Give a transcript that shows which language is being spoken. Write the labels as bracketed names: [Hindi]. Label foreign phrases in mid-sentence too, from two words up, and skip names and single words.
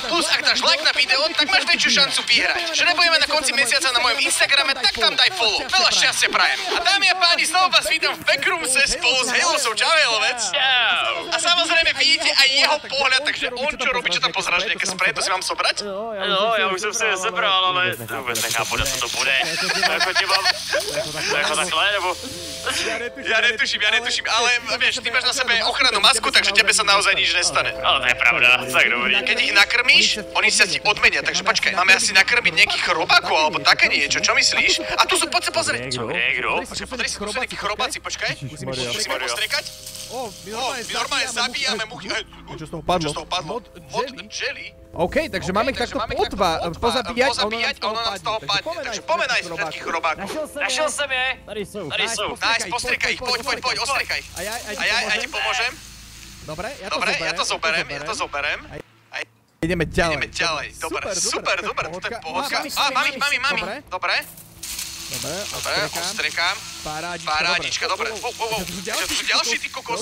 [Slovak] Plus, ak dáš like na video, tak máš väčšiu šancu vyhrať. Že nebudeme na konci mesiaca na mojom Instagrame, tak tam daj follow. Veľa šťastia prajem. A dámy a páni, znovu vás vítam v Backroomse spolu s Halesou. Čau, Halovec. A samozrejme vidíte aj jeho pohľad, takže on čo robí, čo tam pozráš, nejaké spreje, to si mám sobrať? [Czech] No, já už jsem si je sebral, ale vůbec nechápu, na co to bude. Jako tě mám, jako takhle, nebo? [Slovak] Ja netuším, ale vieš, ty máš na sebe ochrannú masku, takže tebe sa naozaj nič nestane. Ale to je pravda, tak dobrý. Keď ich nakrmíš, oni sa ti odmenia, takže počkaj, máme asi nakrmiť nejakých chrobákov alebo také niečo, čo myslíš? A tu sú, poď sa pozrieť. [Czech] Kdo? [Slovak] Počkaj, pozri si, tu sú nejakí chrobáci, počkaj. Musíme postrekať. My normálne zabíjame muchy. Čo z toho padlo? Mod jelly. OK, takže máme ich takto pozabíjať a ono nám z toho padne. Takže pomenaj si všetkých chrobákov. [Czech] Našel jsem je. Tady jsou. [Slovak] Nice, postrekaj ich, poď, ostrekaj. A ja ti pomôžem. Dobre, ja to zoberem. Ideme ďalej. Dobre, super, to je pohodka. Mám ich. Dobre, ostrekám. Parádička, dobre. To sú ďalší, ty kokos.